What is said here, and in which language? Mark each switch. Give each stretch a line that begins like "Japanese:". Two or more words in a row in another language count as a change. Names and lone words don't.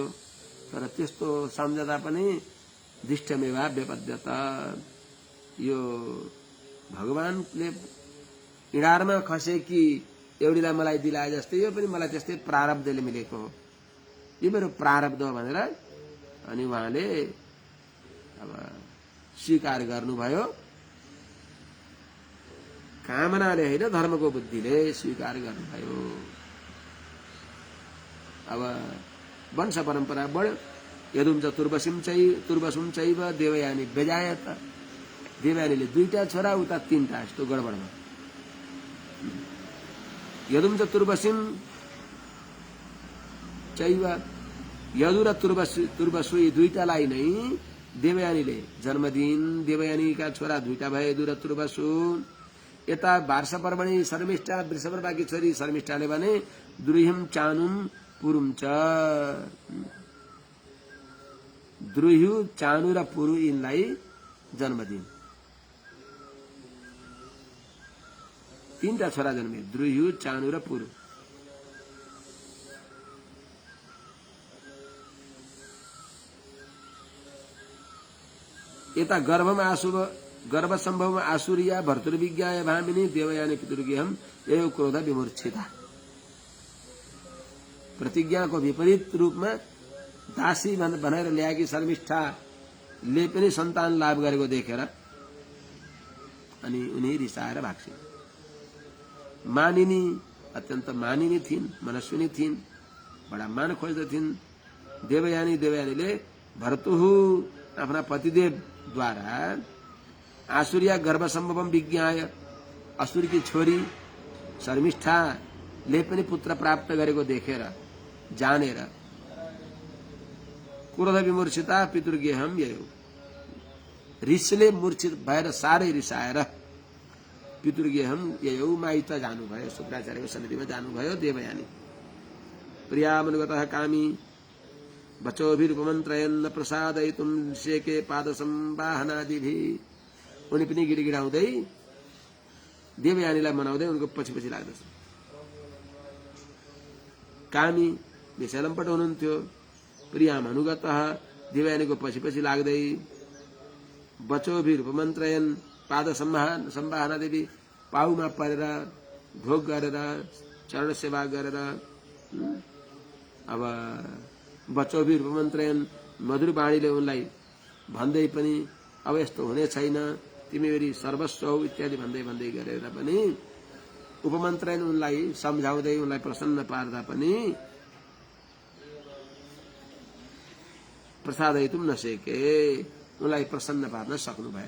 Nepali: तर त्यस्तो सम्झदा पनि दिष्टमेवाभ्यपद्यत, यो भगवानले इडारमा खसे कि एउटीलाई मलाई दिलाए जस्तै यो पनि मलाई त्यस्तै प्रारब्धले मिलेको हो, यो मेरो प्रारब्ध हो भनेर अनि उहाँले अब स्वीकार गर्नुभयो। कामनाले होइन, धर्मको बुद्धिले स्वीकार गर्नुभयो। अब वंश परम्परा बढ्यो।
Sanskrit: यदुम तुर्वसुम चैव देवयानी बेजायत,
Nepali: देवयानीले 2टा छोरा उता 3टा, यस्तो गडबड भयो।
Sanskrit: यदुम तुर्वसिम चैव,
Nepali: यदु र तुर्वसु यी 2टालाई नै देवयानीले जन्म दिइन्। देवयानीका छोरा 2टा भए, यदु र तुर्वसु। यता वार्ष पर्वणि शर्मिष्ठा वृषपर्वाकी छोरी शर्मिष्ठाले भने
Sanskrit: द्रुहिम चानुम पुरुम च,
Nepali: द्रुह्यु चानु र पुरु यिनलाई जन्म दिइन्। 3टा छोरा जन्मे, द्रुह्यु चानु र पुरु।
Sanskrit: यता गर्भ सम्भव आसुरिया भर्तृविज्ञाय भामिनी देवयानी पितृगेहम एव क्रोध विमूर्छिता।
Nepali: प्रतिज्ञाको विपरीत रूपमा दासी भनेर ल्याएकी शर्मिष्ठाले पनि सन्तान लाभ गरेको देखेर अनि उनी रिसाएर भाग्छिन्। मानिनी अत्यन्त मानिनी थिइन्, मनस्विनी थिइन्, बडा मान खोज्दथिन्। देवयानीले भर्तुहु आफ्ना पतिदेवद्वारा
Sanskrit: आसुरिया गर्भ सम्भवम विज्ञाय,
Nepali: असुरकी छोरी शर्मिष्ठाले पनि पुत्र प्राप्त गरेको देखेर जानेर
Sanskrit: क्रोध विमूर्छिता पितृगेहम ययो,
Nepali: रिसले मूर्छित भएर साह्रै रिसाएर
Sanskrit: पितृगेहम ययो
Nepali: माइत जानुभयो, शुक्राचार्यको सन्निधिमा जानुभयो देवयानी।
Sanskrit: प्रियामनुगतः कामी वचोभिरुपमन्त्रयन् प्रसादयितुं शेके पादसंवाहनादिभिः,
Nepali: उनी पनि गिडगिडाउँदै देवयानीलाई मनाउँदै उनको पछि लाग्दछ। कामी विषयलम्पट हुनुहुन्थ्यो।
Sanskrit: प्रियाम अनुगतः
Nepali: देवयानीको पछि लाग्दै
Sanskrit: वचोभिरुपमन्त्रयन् पाद संवाहना देवी,
Nepali: पाउमा परेर भोग गरेर चरण सेवा गरेर अब वचोभिरुपमन्त्रयन् मधुर वाणीले उनलाई भन्दै पनि अब यस्तो हुने छैन, तिमी मेरी सर्वस्व हौ इत्यादि भन्दै भन्दै गरेर पनि उपमन्त्रण उनलाई सम्झाउँदै उनलाई प्रसन्न पार्दा पनि प्रसादयितुम नसेके, उनलाई प्रसन्न पार्न सक्नु भएन।